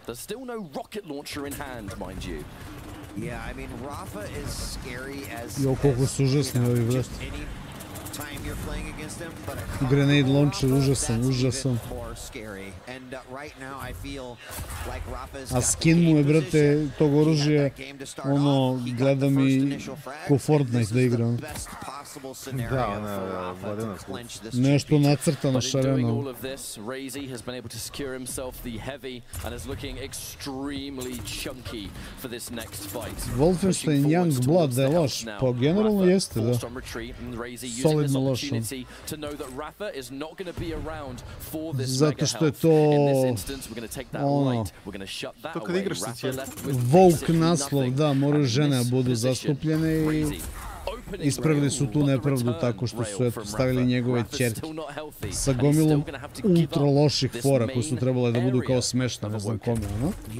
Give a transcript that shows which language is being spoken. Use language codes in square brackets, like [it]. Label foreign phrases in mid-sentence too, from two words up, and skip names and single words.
[en] There's still no rocket launcher in hand, mind you. Yeah, I mean, Rafa is scary as time you're playing against him, but grenade launcher, užasan. More scary. And right now I feel like Rafa's [sr] a skin mu je, brate, tog oružja, ono, gleda mi ko Fortnite da igra. Da, nešto nacrtano šareno. [en] Razy has been able to secure himself the heavy and is looking extremely chunky for this next fight. [sr] Wolfenstein Young Blood da je loš, pa generalno jeste, da. Solidno loš. Zato što je to ono, to kad igraš sa ćerkom. Woke naslov, da, moraju žene budu zastupljene i ispravili su tu nepravdu tako što su stavili njegove ćerke sa gomilom ultra loših fora koji su trebale da budu kao smešne, ne znam kome, ono.